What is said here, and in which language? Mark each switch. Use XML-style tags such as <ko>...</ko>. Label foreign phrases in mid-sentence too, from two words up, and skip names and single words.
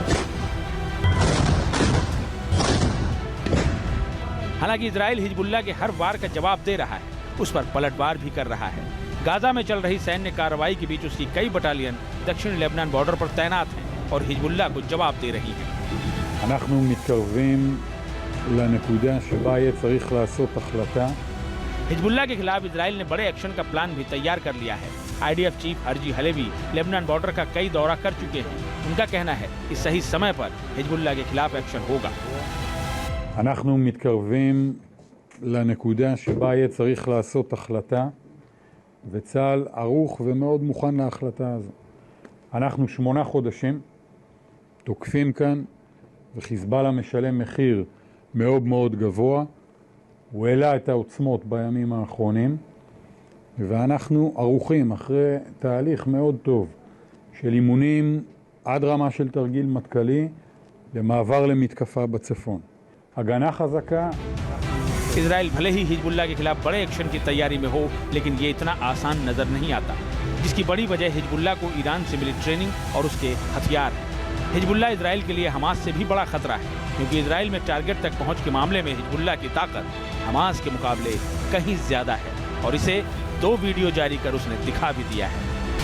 <hi>हालांकि इजराइल हिजबुल्लाह के हर वार का जवाब दे रहा है, उस पर पलटवार भी कर रहा है। गाजा में चल रही सैन्य कार्रवाई के बीच उसकी कई बटालियन दक्षिण लेबनान बॉर्डर पर तैनात हैं और हिजबुल्लाह को जवाब दे रही हैं।</hi> <he>אנחנו מתקרבים לנקודה שבה יהיה צריך לעשות החלטה.</he> <hi>हिजबुल्लाह के खिलाफ इजराइल ने बड़े एक्शन का प्लान भी तैयार कर लिया है। आईडीएफ चीफ हरजी हलेवी लेबनान बॉर्डर का कई दौरा कर चुके हैं। उनका कहना है कि सही समय पर हिजबुल्लाह के खिलाफ एक्शन होगा।</hi> <he>אנחנו מתקרבים לנקודה שבה יהיה צריך לעשות החלטה, וצה"ל ערוך ומאוד מוכן להחלטה הזו. אנחנו 8 חודשים תוקפים כאן, וחיזבאללה משלם מחיר מאוד מאוד גבוה. הוא העלה את העוצמות בימים האחרונים, ואנחנו ערוכים אחרי תהליך מאוד טוב של אימונים עד רמה של תרגיל מטכ"לי למעבר למתקפה בצפון. הגנה חזקה.</he> <hi>इजराइल भले ही हिजबुल्लाह के खिलाफ बड़े एक्शन की तैयारी में हो, लेकिन ये इतना आसान नजर नहीं आता, जिसकी बड़ी वजह हिजबुल्लाह को ईरान से मिली ट्रेनिंग और उसके हथियार है। हिजबुल्लाह इजराइल के लिए हमास से भी बड़ा खतरा है, क्योंकि इजराइल में टारगेट तक पहुंच के मामले में हिजबुल्लाह की ताकत हमास के मुकाबले कहीं ज्यादा है, और इसे 2 वीडियो जारी कर उसने दिखा भी दिया है।</hi>